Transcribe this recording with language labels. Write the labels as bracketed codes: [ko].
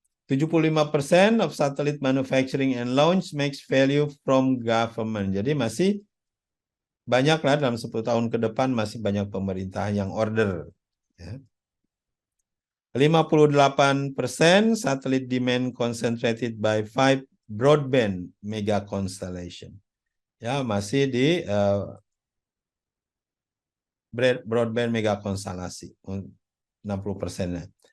[en] 75% of satellite manufacturing and launch makes value from government. [id] Jadi masih banyak lah dalam 10 tahun ke depan masih banyak pemerintah yang order. Ya. [en] 58% satellite demand concentrated by 5 broadband mega constellation. [id] Ya, masih di broadband mega konstelasi 60%-nya.